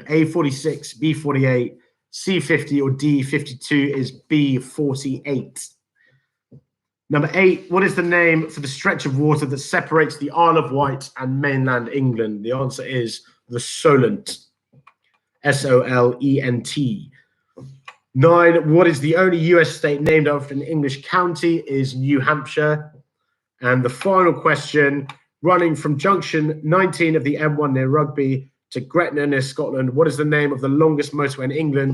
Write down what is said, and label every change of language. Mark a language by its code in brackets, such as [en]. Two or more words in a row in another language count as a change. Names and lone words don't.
[en] A, 46, B, 48, C, 50, or D, 52? Is B, 48. Number 8, what is the name for the stretch of water that separates the Isle of Wight and mainland England? The answer is the Solent. S-O-L-E-N-T. 9, what is the only US state named after an English county? Is New Hampshire. And the final question, running from junction 19 of the M1 near Rugby to Gretna near Scotland, what is the name of the longest motorway in England?